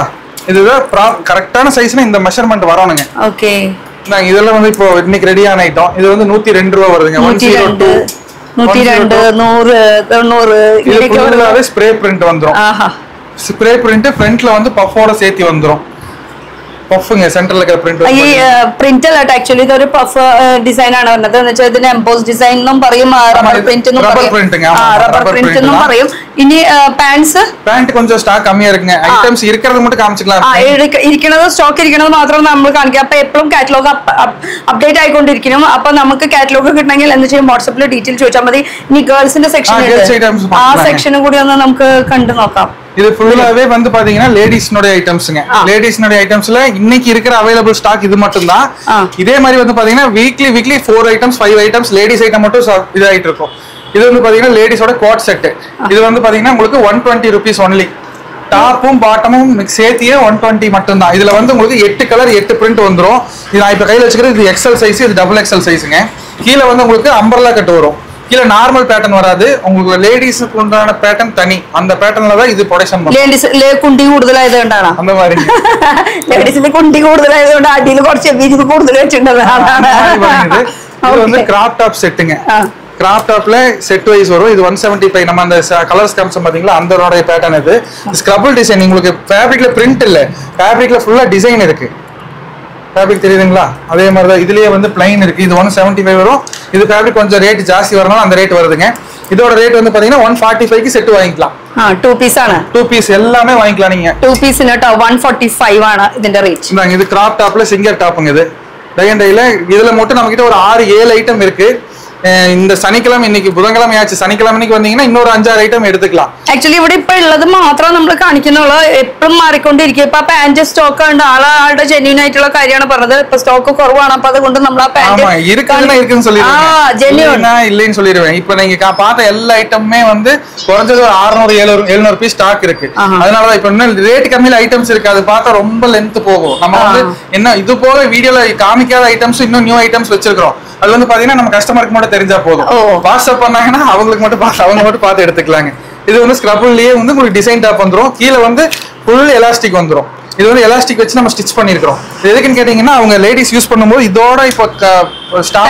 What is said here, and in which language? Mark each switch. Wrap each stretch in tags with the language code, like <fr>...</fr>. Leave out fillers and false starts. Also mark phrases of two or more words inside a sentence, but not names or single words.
<ta>இதுதான் கரெக்ட்டான சைஸ்னா இந்த மெஷர்மென்ட் வரணுங்க. ஓகே. நான் இதெல்லாம் வந்து இப்போ இன்னைக்கு ரெடியான ஐட்டம். இது வந்து 102 ரூபாய் வருதுங்க. 102 102 100 90 இதுக்கு ஃபுல்லாவே</ta> <en>spray print</en> <ta>வந்துரும். ஆஹா.</ta> <en>spray print</en> <ta>ஃப்ரண்ட்ல வந்து பஃபோட சேர்த்து வந்துரும்.</ta> <ml>പഫ്ങ്ങ സെന്ററിൽ ഒക്കെ പ്രിന്റ് ഈ പ്രിന്റ് അല്ല ആക്ച്വലി ഇതൊരു</ml> <en>puff design</en> <ml>ആണ് വരുന്നത് എന്ന് വെച്ചാൽ ഇതിന്</ml> <en>emboss design</en> <ml>എന്നും പറയും</ml> <en>rubber print</en> <ml>എന്നും പറയും</ml> <en>rubber print</en> <ml>എന്നും പറയും ഇനി പാന്റ്സ്</ml> <ta>പാന്റ് கொஞ்சம் ஸ்டாக் கம்மியா இருக்குங்க ஐட்டம்ஸ் இருக்குறது மட்டும் காமிச்சிக்கலாம்</ta> <ml>ഇരിക്കുന്നത് സ്റ്റോക്ക് ഇരിക്കുന്നത് മാത്രം നമ്മൾ കാണിക്കുക അപ്പോൾ എപ്പോഴും</ml> <en>catalog update</en> <ml>ആയിക്കൊണ്ടിരിക്കണം അപ്പോൾ നമുക്ക് കാറ്റലോഗ് കിട്ടണമെങ്കിൽ എന്ത് ചെയ്യും വാട്സ്ആപ്പിൽ ഡീറ്റെയിൽ ചോദിച്ചാൽ മതി ഇനി ഗേൾസിന്റെ സെക്ഷൻ ആ സെക്ഷനും കൂടി ഒന്ന് നമുക്ക് കണ്ടു നോക്കാം</ml> <ta>இது ஃபுல்லாவே வந்து பாத்தீங்கன்னா லேடிஸ்னோட ஐட்டம்ஸ்ங்க லேடிஸ்னோட ஐட்டம்ஸ்ல இன்னைக்கு இருக்கிற</ta> <en>available stock</en> <ta>இது மட்டும் தான் இதே மாதிரி வந்து பாத்தீங்கன்னா வீக்லி 4 ஐட்டம்ஸ் 5 ஐட்டம்ஸ் லேடிஸ் ஐட்டம் மட்டும் இது ஆயிட்டு இருக்கும் இது வந்து பாத்தீங்கன்னா லேடிஸோட</ta> <en>co-ord set</en> <ta>இது வந்து பாத்தீங்கன்னா உங்களுக்கு 120</ta> <en>rupees only</en> <ta>டாப்பும் பாட்டமும் சேர்த்தியே 120 மட்டும் தான் இதுல வந்து உங்களுக்கு 8 கலர் 8 பிரிண்ட் வந்துரும் இது நான் இப்ப கையில வச்சிருக்கிறது இது எக்ஸ்எல் சைஸ் இது</ta> <en>double XL size</en> <ta>கீழ வந்து உங்களுக்கு</ta> <en>umbrella cut</en> <ta>வரும் கீழ</ta> <en>normal pattern</en> <ta>வராது உங்களுக்கு லேடிஸ்க்கு உண்டான பேட்டர்ன் தனி அந்த பேட்டர்ன்ல தான் இது ப்ரொடக்ஷன் பண்ணும்</ta> <ml>ലേഡീസിലെ കുണ്ടി കൂടുതലായതുകൊണ്ടാണ്</ml> <ta>அந்த மாதிரி</ta> <ml>ലേഡീസിലെ കുണ്ടി കൂടുതലായതുകൊണ്ട് അടിയിൽ കുറച്ച് വീതി കൂടുതൽ വെച്ചിട്ടുണ്ട്</ml> <ta>இது வந்து</ta> <en>crop top set</en> <ta>கிராப் டாப்ல செட் வைஸ் வரும் இது 175 நம்ம அந்த கலர்ஸ் காமிச்சோம் பாத்தீங்களா அந்தரோட பேட்டர்ன் இது</ta> <en>scrabble design</en> <ta>உங்களுக்கு ஃபேப்ரிக்ல பிரிண்ட் இல்ல ஃபேப்ரிக்ல ஃபுல்லா டிசைன் இருக்கு ஃபேப்ரிக் தெரியுதுங்களா அதே மாதிரி தான் இதுலயே வந்து ப்ளைன் இருக்கு இது 175 வரும் இது ஃபேப்ரிக் கொஞ்சம் ரேட் ஜாஸ்தி வரனால அந்த ரேட் வருதுங்க இதோட ரேட் வந்து பாத்தீங்கன்னா 145 க்கு செட் வாங்கிக்கலாம்</ta> <ml>2 பீஸ் ആണ്</ml> <ta>2 பீஸ் எல்லாமே வாங்கிக்கலாம் நீங்க</ta> <ml>2 பீஸ் നെട്ടോ 145 ആണ് ഇതിന്റെ ரேட்</ml> <ta>இந்தாங்க இது கிராப் டாப்ல சிங்கர் டாப்ங்க இது டைல இதுல மட்டும் நம்ம கிட்ட ஒரு 6 7 ஐட்டம் இருக்கு இந்த சனிக்கிழமை இன்னைக்கு புதன்கிழமை ஆச்சு சனிக்கிழமை இன்னைக்கு வந்தீங்கன்னா இன்னொரு 5-6 ஐட்டம் எடுத்துக்கலாம்</ta> <ml>ആക്ച്വലി ഇവിടെ ഇപ്പോ ഉള്ളത് മാത്രം നമ്മൾ കാണിക്കുന്നുള്ളൂ എപ്പോഴും മാറിക്കൊണ്ടിരിക്കും ഇപ്പോ പാന്റ് സ്റ്റോക്ക് ഉണ്ട് ആളുടെ ജെന്യൂൻ ആയിട്ടുള്ള കാര്യമാണ് പറഞ്ഞത് ഇപ്പോ സ്റ്റോക്ക് കുറവാണ് അപ്പോൾ അതുകൊണ്ട് നമ്മൾ ആ പാന്റ്</ml> <ta>ஆமா இருக்குன்னு சொல்லிடுவேன் ஜென்யூனா இல்லைன்னு சொல்லிடுவேன் இப்போ நீங்க பார்த்த எல்லா ஐட்டமுமே வந்து குறைஞ்சது 600 700 பீஸ் ஸ்டாக் இருக்கு அதனால தான் இப்போ இன்னும் ரேட் கம்மியில ஐட்டம்ஸ் இருக்கு அது பார்த்தா ரொம்ப லெந்த் போகும் நம்ம வந்து என்ன இது போல வீடியோல காமிக்காத ஐட்டம்ஸ் இன்னும்</ta> <en>new items</en> <ta>வச்சிருக்கோம் அது வந்து பாத்தீங்கன்னா நம்ம கஸ்டமருக்கு மட்டும் தெரிஞ்சா போதும் வாட்ஸ்அப் பண்ணாங்கன்னா அவங்களுக்கு மட்டும் பார்த்து எடுத்துக்கலாங்க இது வந்து ஸ்க்ரபிள்லயே வந்து உங்களுக்கு டிசைன் டாப் வந்துரும் கீழ வந்து</ta> <en>full elastic</en> <ta>வந்துரும் இது வந்து எலாஸ்டிக் வச்சு நம்ம ஸ்டிட்ச் பண்ணிருக்கோம் எதுக்குன்னு கேட்டீங்கன்னா அவங்க லேடிஸ் யூஸ் பண்ணும்போது இதோட இப்போ ஸ்டாப்</ta>